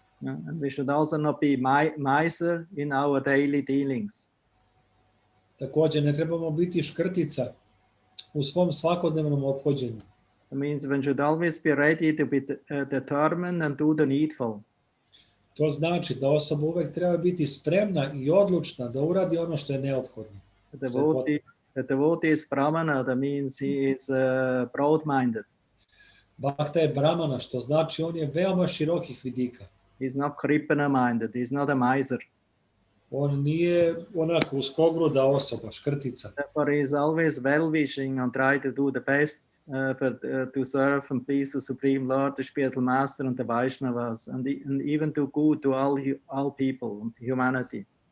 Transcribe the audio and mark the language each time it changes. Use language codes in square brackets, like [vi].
[en] And we should also not be miser in our daily dealings. [sr] Također ne trebamo biti škrtica u svom svakodnevnom ophođenju. [en] It means one should always be ready to be determined and do the needful. [sr] To znači da osoba uvek treba biti spremna i odlučna da uradi ono što je neophodno. [en] The devotee is brahmana, that means he is broad-minded. [sr] Bhakta je brahmana, što znači on je veoma širokih vidika. [en] He's not kripana-minded, he's not a miser. [sr] On nije onako uskogruda osoba, škrtica. [en] Therefore, he is always well-wishing and try to do the best to serve and please the Supreme Lord, the spiritual Master, and the Vaishnavas, and even to good to all people, humanity.